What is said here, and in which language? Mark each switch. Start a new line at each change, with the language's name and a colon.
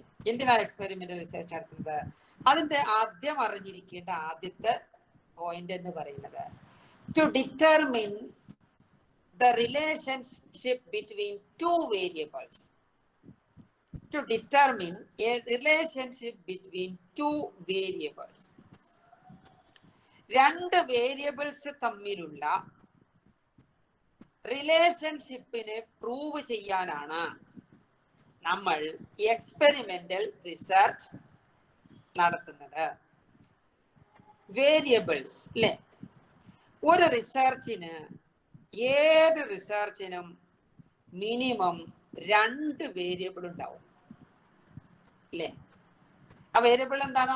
Malayalam: എന്തിനാണ് experimental research നടത്തുന്നത്? അതിന്റെ ആദ്യം അറിഞ്ഞിരിക്കേണ്ട ആദ്യത്തെ പോയിന്റ് എന്ന് പറയുന്നത്,
English: To determine the relationship between 2 variables. To determine a relationship between 2 variables.
Malayalam: 2 variables തമ്മിലുള്ള റിലേഷൻഷിപ്പിനെ പ്രൂവ് ചെയ്യാനാണ് നമ്മൾ എക്സ്പെരിമെന്റൽ റിസർച്ച് നടത്തുന്നത്. വേരിയബിൾസ് അല്ലെ? ഒരു റിസർച്ചിന്, ഏത് റിസർച്ചിനും മിനിമം 2 വേരിയബിൾ ഉണ്ടാവും അല്ലേ? ആ വേരിയബിൾ എന്താണ്?